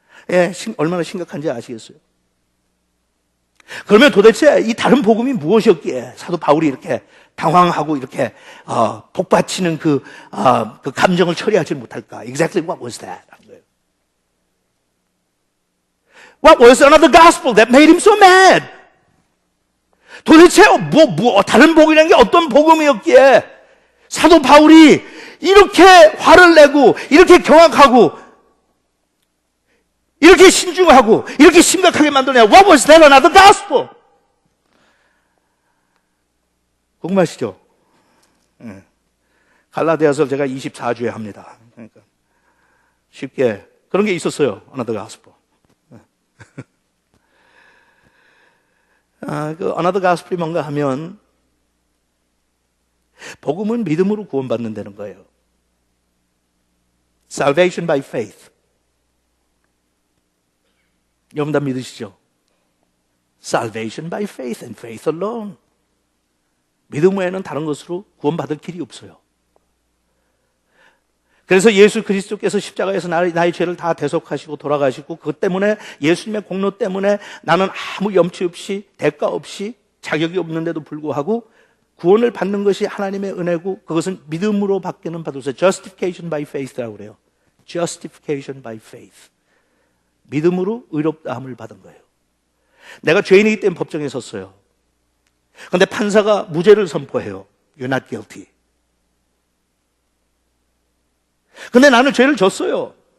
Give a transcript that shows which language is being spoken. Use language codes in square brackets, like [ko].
[ko] 예, 얼마나 심각한지 아시겠어요? 그러면 도대체 이 다른 복음이 무엇이었기에 사도 바울이 이렇게 당황하고 이렇게 복받치는 그 감정을 처리하지 못할까? [en] Exactly what was that? What was another gospel that made him so mad? [ko] 도대체 다른 복음이라는 게 어떤 복음이었기에 사도 바울이 이렇게 화를 내고 이렇게 경악하고 이렇게 신중하고 이렇게 심각하게 만드냐? [en] What was that another gospel? [ko] 궁금하시죠? 갈라디아서 제가 24주에 합니다. 그러니까 쉽게 그런 게 있었어요. [en] another gospel. [ko] 그 [en] another gospel [ko] 이 뭔가 하면 복음은 믿음으로 구원받는다는 거예요. [en] Salvation by faith. [ko] 여러분 다 믿으시죠? [en] Salvation by faith and faith alone. [ko] 믿음 외에는 다른 것으로 구원받을 길이 없어요. 그래서 예수 그리스도께서 십자가에서 나의 죄를 다 대속하시고 돌아가시고 그것 때문에 예수님의 공로 때문에 나는 아무 염치 없이 대가 없이 자격이 없는데도 불구하고 구원을 받는 것이 하나님의 은혜고 그것은 믿음으로 받기는 받으세요. [en] Justification by faith [ko] 라고 그래요. [en] Justification by faith. [ko] 믿음으로 의롭다함을 받은 거예요. 내가 죄인이기 때문에 법정에 섰어요. 그런데 판사가 무죄를 선포해요. [en] You're not guilty. [ko] 근데 나는 죄를 졌어요.